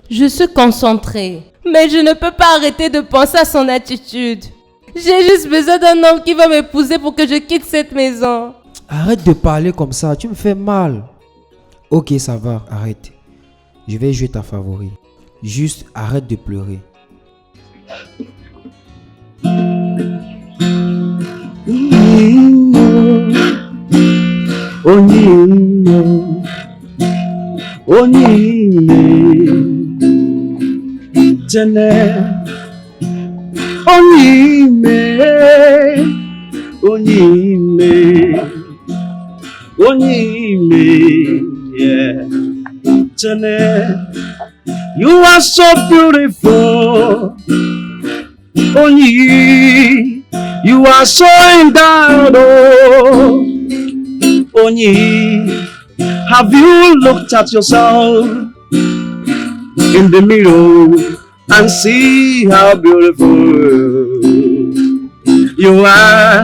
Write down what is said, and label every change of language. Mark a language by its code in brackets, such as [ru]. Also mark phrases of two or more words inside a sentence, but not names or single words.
[fr] Je suis concentrée, mais je ne peux pas arrêter de penser à son attitude. J'ai juste besoin d'un homme qui va m'épouser pour que je quitte cette maison. Arrête de parler comme ça, tu me fais mal. Ok, ça va, arrête. Je vais jouer ta favori. Juste arrête de pleurer. [ig] Onyinye, onyinye, jene, onyinye, onyinye, onyinye, yeah, jene. [en] You are so beautiful, Onyi. You are so endowed, oh. Onyi, have you looked at yourself in the mirror and see how beautiful you are?